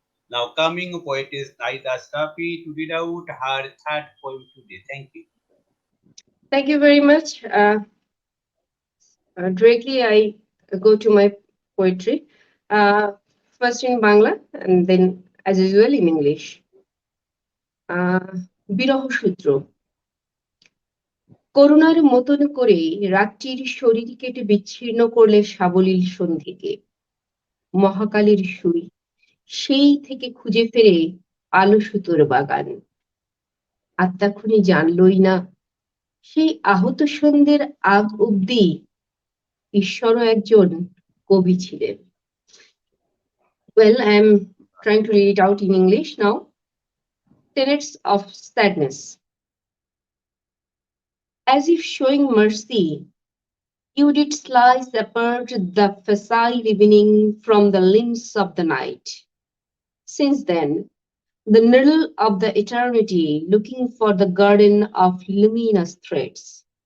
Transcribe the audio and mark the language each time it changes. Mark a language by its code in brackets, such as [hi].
[en] Now, coming poetess Nahida Ashrafi to read out her third poem today. Thank you. Thank you very much. Directly, I go to my poetry. First in Bangla and then, as usual, in English. [bn] বিরহ সূত্র করুণার মতন করে রাত্রির শরীর কেটে বিচ্ছিন্ন করলে সাবলীল সন্ধিকে মহাকালের সুই সেই থেকে খুঁজে ফেরে আলো সুতোর বাগান আত্মাক্ষণি জানলই না সেই আহত সন্ধ্যের আগ অব্দি ঈশ্বরও একজন কবি ছিলেন [en] Well, I'm trying to read it out in English now. Tenets of sadness. As if showing mercy, you did slice apart the facile evening from the limbs of the night. Since then, the needle of the eternity looking for the garden of luminous threads.